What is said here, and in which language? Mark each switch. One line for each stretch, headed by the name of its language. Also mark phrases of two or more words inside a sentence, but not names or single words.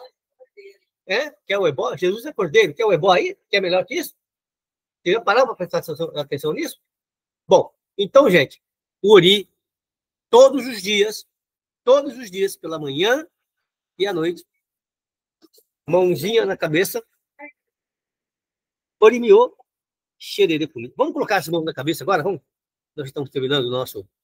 Portuguese: Que é o ebó? Jesus é Cordeiro. Quer o ebó aí? Que é melhor que isso? Queria parar para prestar atenção nisso? Bom, então, gente, o Ori, todos os dias, pela manhã e à noite, mãozinha na cabeça,
Yoruba: Orimiô, xerere fumi.
Portuguese: Vamos colocar as mãos na cabeça agora? Vamos? Nós estamos terminando o nosso...